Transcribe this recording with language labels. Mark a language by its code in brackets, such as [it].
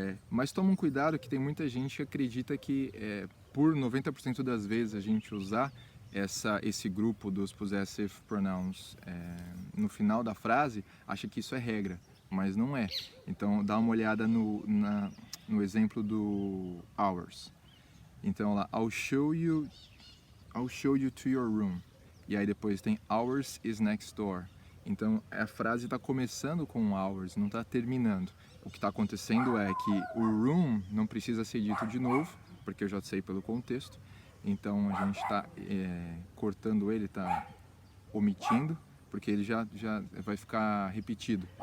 [pt] Mas toma um cuidado que tem muita gente que acredita que por 90% das vezes a gente usar esse grupo dos possessive pronouns no final da frase, acha que isso é regra, mas não é. Então dá uma olhada no exemplo do ours. Então lá, [en] I'll show you to your room. [pt] E aí depois tem [en] ours is next door. [pt] Então a frase está começando com ours, não está terminando. O que está acontecendo é que o room não precisa ser dito de novo, porque eu já sei pelo contexto. Então a gente está cortando ele, está omitindo, porque ele já vai ficar repetido.